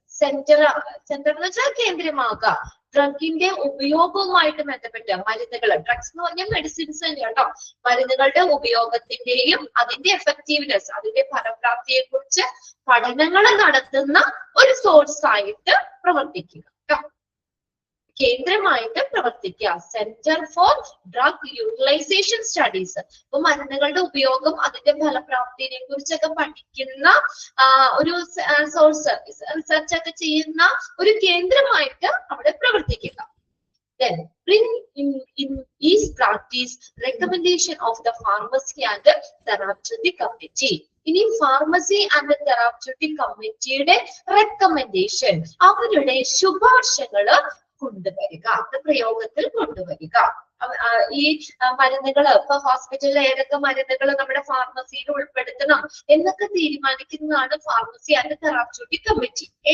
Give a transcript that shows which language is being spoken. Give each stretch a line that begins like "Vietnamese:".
Malayalam: Centre എന്ന് വെച്ചാൽ കേന്ദ്രമാകുക, ഡ്രഗിന്റെ ഉപയോഗവുമായിട്ട് ബന്ധപ്പെട്ട് മരുന്നുകൾ, ഡ്രഗ്സ് എന്ന് പറഞ്ഞാൽ മെഡിസിൻസ് തന്നെ കേട്ടോ, മരുന്നുകളുടെ ഉപയോഗത്തിന്റെയും അതിന്റെ എഫക്റ്റീവ്നെസ്, അതിന്റെ ഫലപ്രാപ്തിയെ കുറിച്ച് പഠനങ്ങൾ നടത്തുന്ന ഒരു സോഴ്സ് ആയിട്ട് പ്രവർത്തിക്കുക, കേന്ദ്രമായിട്ട് പ്രവർത്തിക്കുക. Centre for drug utilisation studies, അപ്പൊ മരുന്നുകളുടെ ഉപയോഗം, അതിന്റെ ഫലപ്രാപ്തിയെ കുറിച്ചൊക്കെ പഠിക്കുന്ന ഒരു സോഴ്സ്, റിസർച്ച് ഒക്കെ ചെയ്യുന്ന ഒരു കേന്ദ്രമായിട്ട് അവിടെ പ്രവർത്തിക്കുക.
English: Then bring in each practice recommendation of the pharmacy and the therapeutic committee.
Malayalam: ഇനി ഫാർമസി ആൻഡ് തെറാപ്യൂട്ടിക് കമ്മിറ്റിയുടെ റെക്കമെൻഡേഷൻ, അവരുടെ ശുപാർശകള് കൊണ്ടുവരിക, അത് പ്രയോഗത്തിൽ കൊണ്ടുവരിക. ഈ മരുന്നുകൾ ഇപ്പൊ ഹോസ്പിറ്റലിൽ ഏതൊക്കെ മരുന്നുകൾ നമ്മുടെ ഫാർമസിയിൽ ഉൾപ്പെടുത്തണം എന്നൊക്കെ തീരുമാനിക്കുന്നതാണ് ഫാർമസി ആൻഡ് തെറാപ്യൂട്ടിക് കമ്മിറ്റി.